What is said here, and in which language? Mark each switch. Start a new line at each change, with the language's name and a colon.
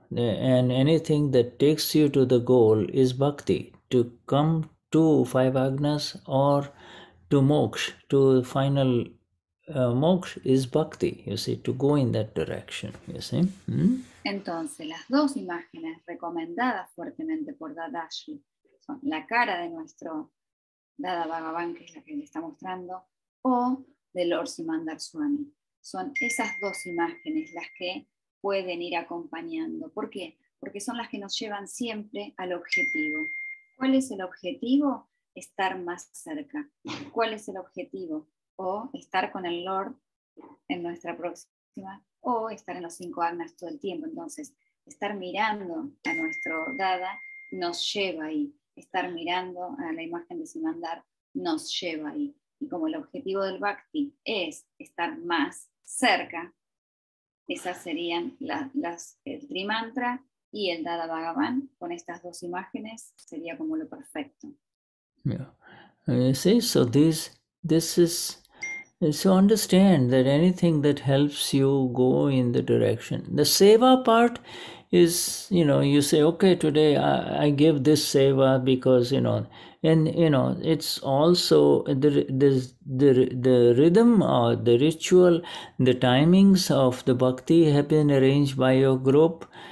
English: And anything that takes you to the goal is bhakti. To come to 5 agnas or to moksha, to final moksha is bhakti, you see, to go in that direction, you see.
Spanish: Entonces, las dos imágenes recomendadas fuertemente por Dadashri son la cara de nuestro Dada Bhagavan, que es la que le está mostrando, o de Lord Simandar Swami. Son esas dos imágenes las que pueden ir acompañando. ¿Por qué? porque son las que nos llevan siempre al objetivo. ¿Cuál es el objetivo? Estar más cerca. ¿Cuál es el objetivo? O estar con el Lord en nuestra próxima, o estar en los 5 agnas todo el tiempo. Entonces, estar mirando a nuestro Dada nos lleva ahí. Estar mirando a la imagen de Simandar nos lleva ahí. Y como el objetivo del Bhakti es estar más cerca, esas serían el Trimantra y el Dada Bhagavan. Con estas dos imágenes sería como lo perfecto.
English: Yeah. You see, so this is, so understand that anything that helps you go in the direction. The seva part is, you say, okay, today I give this seva because, and it's also the rhythm or the ritual, the timings of the bhakti have been arranged by your group.